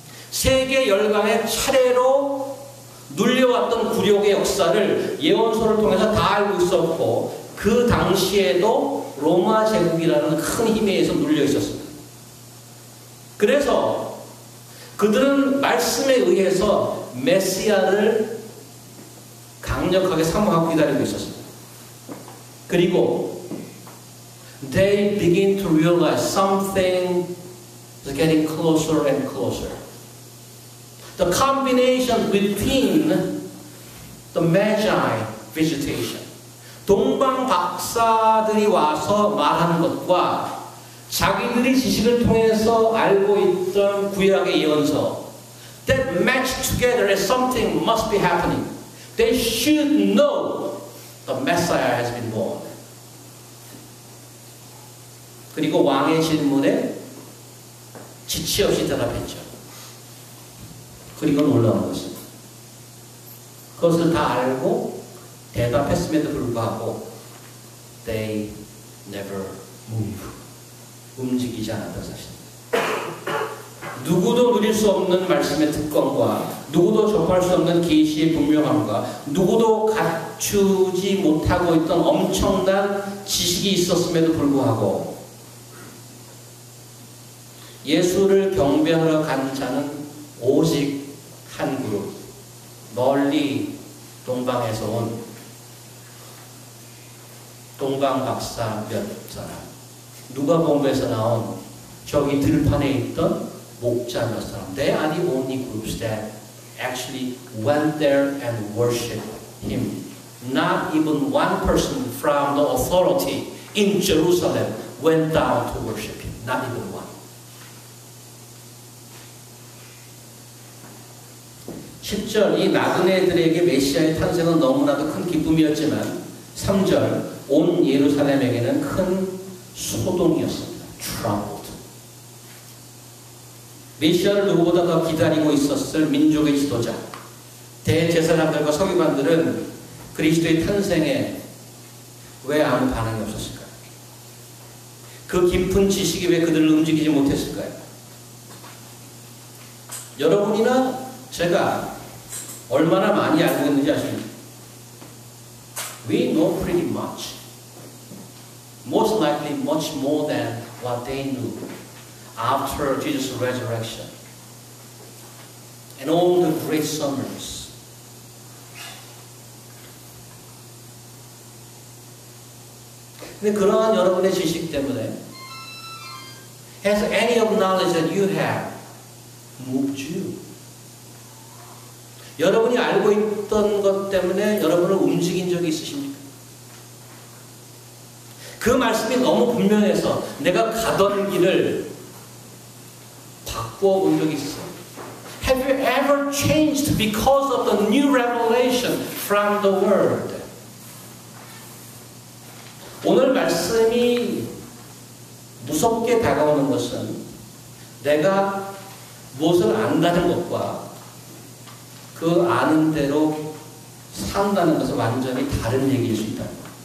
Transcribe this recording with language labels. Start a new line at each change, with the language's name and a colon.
Korean: 세계 열강의 차례로 눌려왔던 굴욕의 역사를 예언서를 통해서 다 알고 있었고 그 당시에도 로마 제국이라는 큰 힘에 의해서 눌려 있었습니다. 그래서 그들은 말씀에 의해서 메시아를 강력하게 사모하고 기다리고 있었습니다. 그리고
English: they begin to realize something is getting closer and closer. The combination between the Magi visitation,
Korean: 동방 박사들이 와서 말하는 것과 자기들이 지식을 통해서 알고 있던 구약의 예언서,
English: that match together as something must be happening. They should know the Messiah has been born.
Korean: 그리고 왕의 질문에 지체 없이 대답했죠. 그리고 놀라운 것은 그것을 다 알고 대답했음에도 불구하고
English: they never move.
Korean: 움직이지 않았다는 사실입니다. 누구도 누릴 수 없는 말씀의 특권과 누구도 접할 수 없는 계시의 분명함과 누구도 갖추지 못하고 있던 엄청난 지식이 있었음에도 불구하고 예수를 경배하러 간 자는 오직 한 그룹, 멀리 동방에서 온 동방 박사 몇 사람, 누가복음에서 나온 저기 들판에 있던 목자 몇 사람.
English: They are the only groups that actually went there and worshipped him. Not even one person from the authority in Jerusalem went down to worship him. Not even one.
Korean: 10절 이 나그네들에게 메시아의 탄생은 너무나도 큰 기쁨이었지만 3절 온 예루살렘에게는 큰 소동이었습니다.
English: troubled.
Korean: 메시아를 누구보다 더 기다리고 있었을 민족의 지도자 대제사장들과 서기관들은 그리스도의 탄생에 왜 아무 반응이 없었을까요? 그 깊은 지식이 왜 그들을 움직이지 못했을까요? 여러분이나 제가 얼마나 많이 알고 있는지 아십니까?
English: We know pretty much. Most likely much more than what they knew after Jesus' resurrection. And all the great sermons.
Korean: 근데 그러한 여러분의 지식 때문에
English: has any of knowledge that you have moved you?
Korean: 여러분이 알고 있던 것 때문에 여러분을 움직인 적이 있으십니까? 그 말씀이 너무 분명해서 내가 가던 길을 바꾸어 본 적이 있어요.
English: Have you ever changed because of the new revelation from the Word?
Korean: 오늘 말씀이 무섭게 다가오는 것은 내가 무엇을 안다는 것과 그 아는 대로 산다는 것은 완전히 다른 얘기일 수 있다는 거예요.